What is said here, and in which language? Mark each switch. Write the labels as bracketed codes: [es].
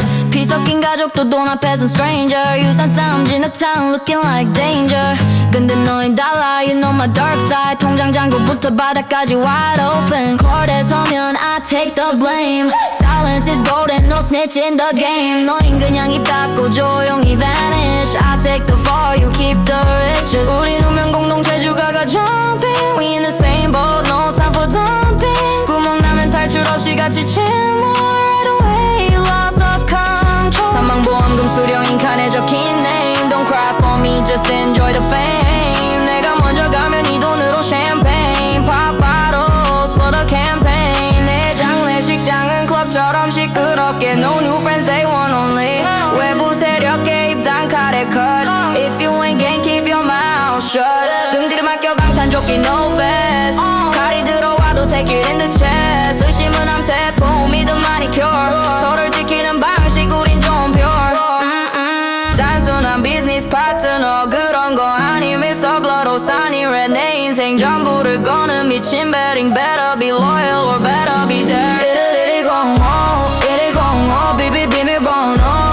[ko] 피 섞인 가족도 돈 앞에선 [en] stranger. [ko] 유산 싸움 진흙탕 [en] looking like danger. [ko] 근데 너흰 달라 [en] you know my dark side. [ko] 통장 잔고부터 바닥까지 [en] wide open. [ko] court에 서면 [en] I take the blame. Silence is golden no snitch in the game. [ko] 너흰 그냥 입 닫고 조용히 [en] vanish. I take the fall you keep the riches. [ko] 우린 운명 공동체 주가가 [en] jumping. We in the same boat no time for dumping. [ko] 구멍 나면 탈출 없이 같이 침몰. [en] Right away loss of control. [ko] 사망보험금 수령인 칸에 적힌 [en] name. Don't cry for me just enjoy the fame. [ko] 내가 먼저 가면 이 돈으로 [en] champagne. Pop bottles for the campaign. [ko] 내 장례식장은 클럽처럼 시끄럽게. [en] No new friends they want only. [ko] 외부 세력에 입단 칼에 [en] cut. If you ain't gang keep your mouth shut. [ko] 등 뒤를 맡겨 방탄조끼 [en] no vest. [ko] 칼이 들어와도 [en] take it in the chest. [ko] 의심은 암세포 믿음 [en] manicure. [ko] 서로를 지키는 방식 우린 좀 [en] pure. [ko] 단순한 비즈니스 파트너 그런 거 아니면 바로 산이래 내 인생 전부를 거는 미친 [en] betting better be loyal or better be there [ko] 1105 1105 비밀번호